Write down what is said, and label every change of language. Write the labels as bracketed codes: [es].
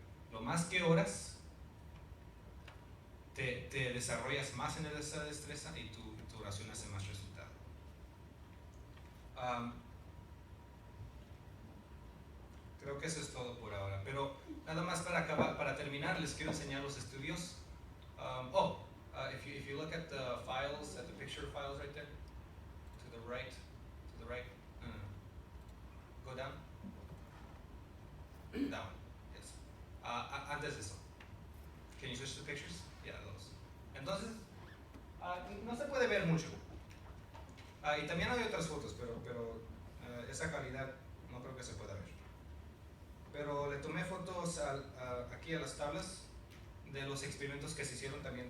[es] Lo más que oras, te desarrollas más en esa destreza y tu oración hace más resultado. Creo que eso es todo por ahora, pero nada más para terminar, les quiero enseñar los estudios. [en] If you look at the files, at the picture files right there, to the right, go down, yes. [es] Antes de eso, [en] can you switch to pictures? Yeah, those. [es] Entonces, no se puede ver mucho. Y también hay otras fotos, pero esa calidad no creo que se pueda ver. Pero le tomé fotos aquí a las tablas de los experimentos que se hicieron.